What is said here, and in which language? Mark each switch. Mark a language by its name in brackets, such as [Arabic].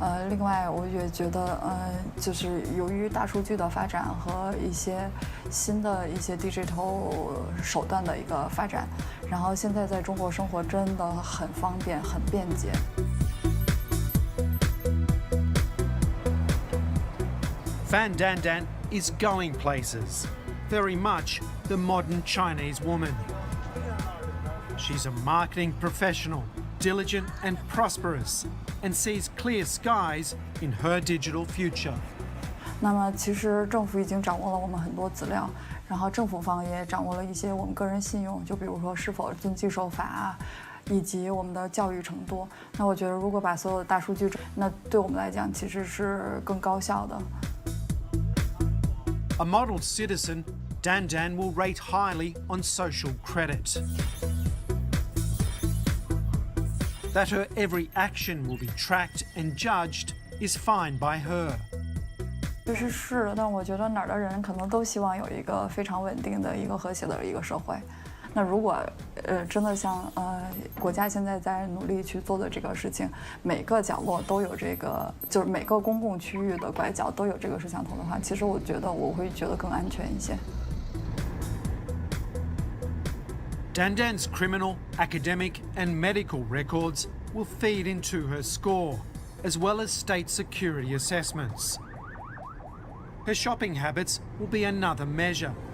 [Chinese] 另外，我也觉得，就是由于大数据的发展和一些新的一些 digital 手段的一个发展，然后现在在中国生活真的很方便、很便捷。 [English] Fan Dandan is going places. Very much the modern Chinese woman. She's a marketing professional, diligent and prosperous, and sees clear skies in her digital future. [Chinese] 那么，其实政府已经掌握了我们很多资料，然后政府方也掌握了一些我们个人信用，就比如说是否遵纪守法啊，以及我们的教育程度。那我觉得，如果把所有的大数据，那对我们来讲其实是更高效的。 [English] A model citizen, Dandan will rate highly on social credit. That her every action will be tracked and judged is fine by her. [Chinese] 其实是，但我觉得哪儿的人可能都希望有一个非常稳定的一个和谐的一个社会。那如果真的像国家现在在努力去做的这个事情，每个角落都有这个，就是每个公共区域的拐角都有这个摄像头的话，其实我觉得我会觉得更安全一些。 [English] Dandan's criminal, academic and medical records will feed into her score, as well as state security assessments. Her shopping habits will be another measure.